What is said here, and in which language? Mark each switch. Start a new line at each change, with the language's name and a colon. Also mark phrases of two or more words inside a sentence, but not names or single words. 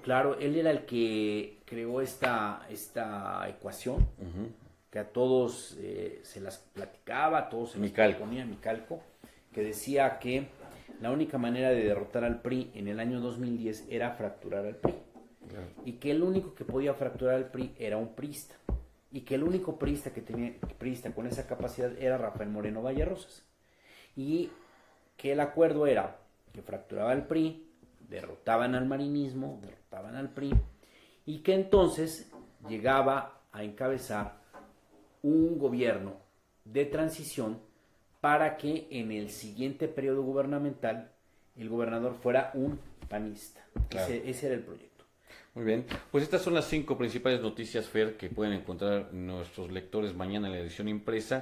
Spanish: Claro, él era el que creó esta ecuación, que a todos se las platicaba, a todos se les ponía Micalco, que decía que la única manera de derrotar al PRI en el año 2010 era fracturar al PRI. Claro. Y que el único que podía fracturar al PRI era un priista. Y que el único priista que tenía con esa capacidad era Rafael Moreno Valle Rosas. Y que el acuerdo era que fracturaba al PRI, derrotaban al marinismo, derrotaban al PRI, y que entonces llegaba a encabezar un gobierno de transición para que en el siguiente periodo gubernamental el gobernador fuera un panista. Claro. Ese era el proyecto. Muy bien, pues estas son las 5 principales noticias, Fer, que pueden encontrar nuestros lectores mañana en la edición impresa.